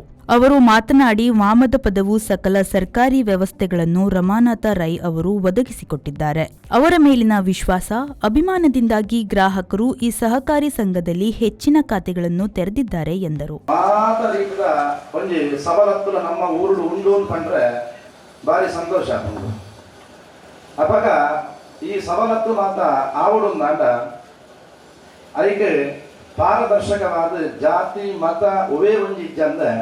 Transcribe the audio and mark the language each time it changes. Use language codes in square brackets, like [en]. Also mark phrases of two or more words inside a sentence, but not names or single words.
[kn] ಅವರು ಮಾತನಾಡಿ, ವಾಮದ ಪದವು ಸಕಲ ಸರ್ಕಾರಿ ವ್ಯವಸ್ಥೆಗಳನ್ನು ರಮಾನಾಥ ರೈ ಅವರು ಒದಗಿಸಿಕೊಟ್ಟಿದ್ದಾರೆ. ಅವರ ಮೇಲಿನ ವಿಶ್ವಾಸ, ಅಭಿಮಾನದಿಂದಾಗಿ ಗ್ರಾಹಕರು ಈ ಸಹಕಾರಿ ಸಂಘದಲ್ಲಿ ಹೆಚ್ಚಿನ ಖಾತೆಗಳನ್ನು ತೆರೆದಿದ್ದಾರೆ ಎಂದರು. [tcy] ಅಪಗ ಈ ಸವಲತ್ತು ಮಾತ ಆವಡುಂದಾಂಡ ಅದಕ್ಕೆ ಪಾರದರ್ಶಕವಾದ ಜಾತಿ ಮತ ಒವೇ ಒಂಜಿಜ್ಜಂದ